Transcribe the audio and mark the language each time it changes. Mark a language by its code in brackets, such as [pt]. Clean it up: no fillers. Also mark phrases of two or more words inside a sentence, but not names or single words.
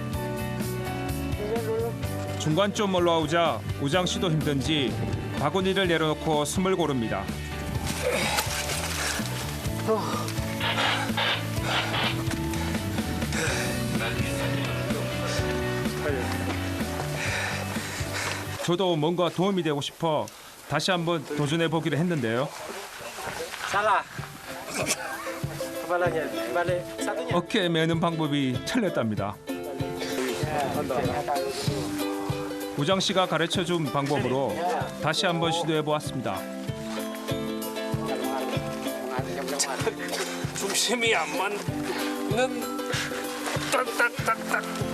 [ko] 중간쯤 올라오자 우장 씨도 힘든지 바구니를 내려놓고 숨을 고릅니다. 저도 뭔가 도움이 되고 싶어 다시 한번 도전해 보기로 했는데요. [id] Salah. Kepalanya balik satunya. [ko] 어깨에 매는 방법이 틀렸답니다. 우장 씨가 가르쳐 준 방법으로 다시 한번 시도해 보았습니다. 중심이 안 맞는 딱딱딱딱.